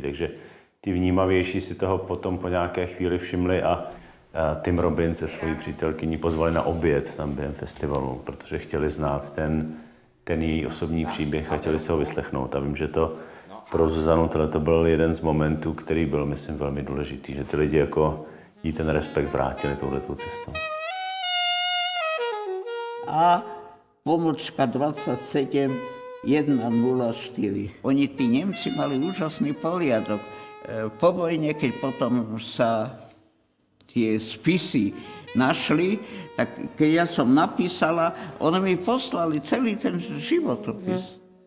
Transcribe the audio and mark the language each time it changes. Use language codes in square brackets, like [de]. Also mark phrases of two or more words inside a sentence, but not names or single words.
[cs] Takže ty vnímavější si toho potom po nějaké chvíli všimli a Tim Robbins se svojí přítelkyní pozvali na oběd tam během festivalu, protože chtěli znát ten její osobní příběh a chtěli se ho vyslechnout. A vím, že to pro Zuzanu to byl jeden z momentů, který byl, myslím, velmi důležitý, že ty lidi jako jí ten respekt vrátili touhletou cestou. [sk] A pomočka 27 104. Oni, tí Nemci, mali úžasný poriadok. Po vojne, keď potom sa tie spisy našli, tak keď ja som napísala, oni mi poslali celý ten životopis.